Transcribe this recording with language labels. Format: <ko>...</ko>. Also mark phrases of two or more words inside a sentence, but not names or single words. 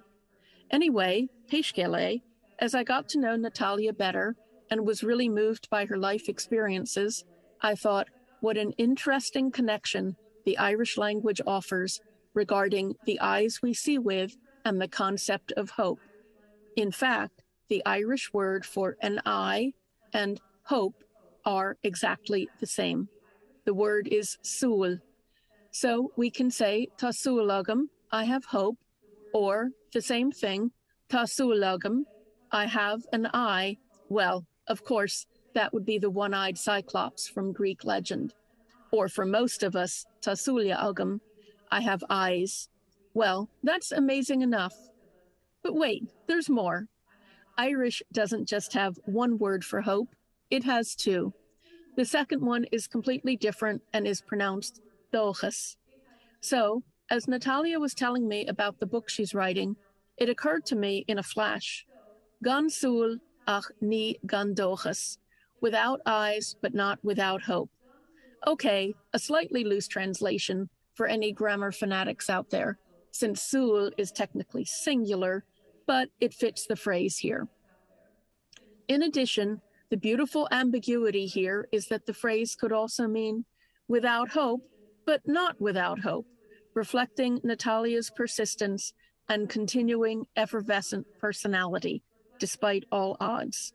<en>Anyway, Peishkele, as I got to know Natalia better and was really moved by her life experiences, I thought, what an interesting connection the Irish language offers regarding the eyes we see with and the concept of hope. In fact, the Irish word for an eye and hope are exactly the same. The word is súil. So we can say</en> <ga>tá súlagam,</ga> <en>I have hope, or the same thing,</en> <ga>tá súlagam,</ga> <en>I have an eye. Well, of course, that would be the one-eyed Cyclops from Greek legend. Or for most of us,</en> <ga>tá súlia agam,</ga> <en>I have eyes. Well, that's amazing enough. But wait, there's more. Irish doesn't just have one word for hope, it has two. The second one is completely different and is pronounced dóchas. So, as Natalia was telling me about the book she's writing, it occurred to me in a flash.</en> <ga>Gan súil ach ní gan dóchas.</ga> <en>Without eyes, but not without hope. Okay, a slightly loose translation for any grammar fanatics out there, since súil is technically singular, but it fits the phrase here. In addition, the beautiful ambiguity here is that the phrase could also mean without hope, but not without hope, reflecting Natalia's persistence and continuing effervescent personality, despite all odds.</en>